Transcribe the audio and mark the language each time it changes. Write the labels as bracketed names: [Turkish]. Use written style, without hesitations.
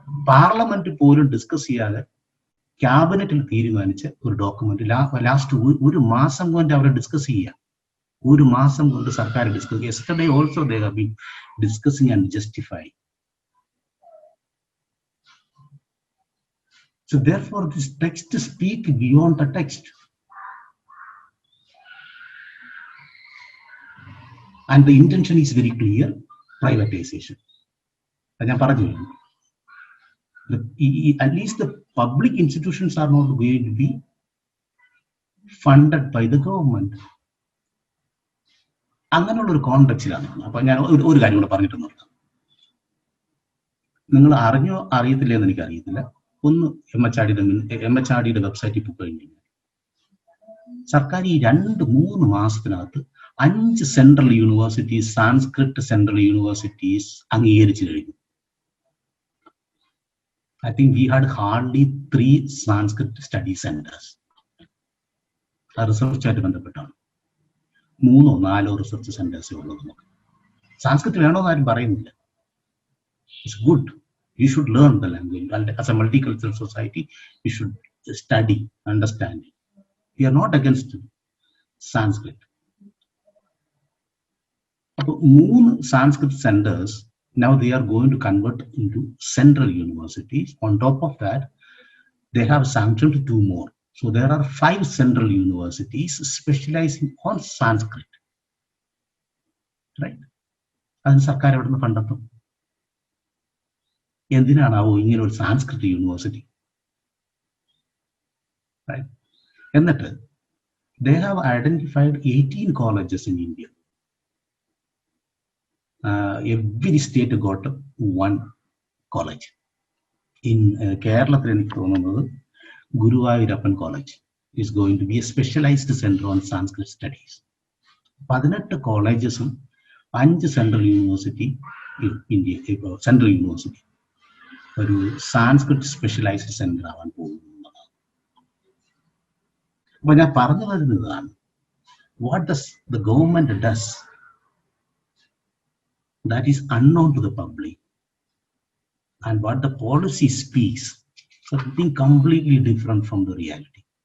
[Malayalam] Parliament പോലും discuss ചെയ്യാതെ ക്യാബിനറ്റിൽ തീരുമാനിച്ച ഒരു ഡോക്യുമെന്റ് ലാസ്റ്റ് 1 മാസം കൊണ്ട് അവർ ഡിസ്കസ് ചെയ്യുക. 1 മാസം കൊണ്ട് സർക്കാർ discuss. [English] Yesterday also they have been discussing and justifying. So therefore this text speak beyond the text, and the intention is very clear: privatization. [Malayalam] ഞാൻ പറഞ്ഞു, [English] at least the public institutions are not going to be funded by the government. [Malayalam] അങ്ങനെയുള്ള ഒരു കോണ്ടെക്സ്റ്റിലാണ്. അപ്പൊ ഞാൻ ഒരു കാര്യം കൂടെ പറഞ്ഞിട്ട് നിർത്താം. നിങ്ങൾ അറിഞ്ഞോ അറിയത്തില്ല എന്ന് എനിക്ക് അറിയത്തില്ല. ഒന്ന് എം എച്ച് ആർ ഡിയുടെ വെബ്സൈറ്റിൽ പോയി കഴിഞ്ഞാൽ സർക്കാർ ഈ 2-3 മാസത്തിനകത്ത് 5 central universities, Sanskrit central universities അംഗീകരിച്ചു കഴിഞ്ഞു. [English] I think we had hardly 3 Sanskrit study centers. [Malayalam] ആ റിസർച്ചായിട്ട് ബന്ധപ്പെട്ടാണ് 3-4 റിസർച്ച് സെന്റേഴ്സേ ഉള്ളത്. സാൻസ്ക്രിറ്റ് വേണമെന്ന് ആരും പറയുന്നില്ല. [English] It's good. You should learn the language. As a multicultural society, you should study, understand it. We are not against Sanskrit. So, 3 Sanskrit centers, now they are going to convert into central universities. On top of that, they have sanctioned 2 more. So there are 5 central universities specializing on Sanskrit. Right? [Malayalam] And സർക്കാർ എവിടെ നിന്ന് കണ്ടെത്തും? എന്തിനാണാവോ ഇങ്ങനെ ഒരു Sanskrit university? എന്നിട്ട് [English] they have identified 18 colleges in India. Every state got 1 college. In [Malayalam] കേരളത്തിൽ എനിക്ക് തോന്നുന്നത് Guruvayurappan college [English] is going to be a specialized center on Sanskrit studies. [Malayalam] 18 കോളേജസും 5 central university India, central university ഒരു സാൻസ്ക്രിറ്റ് സ്പെഷ്യലൈസ്ഡ് സെന്റർ ആവാൻ പോകുന്നതാണ്. അപ്പൊ ഞാൻ പറഞ്ഞു വരുന്നതാണ്, [English] what does the government does that is unknown to the public, and what the policy speaks something completely different from the reality.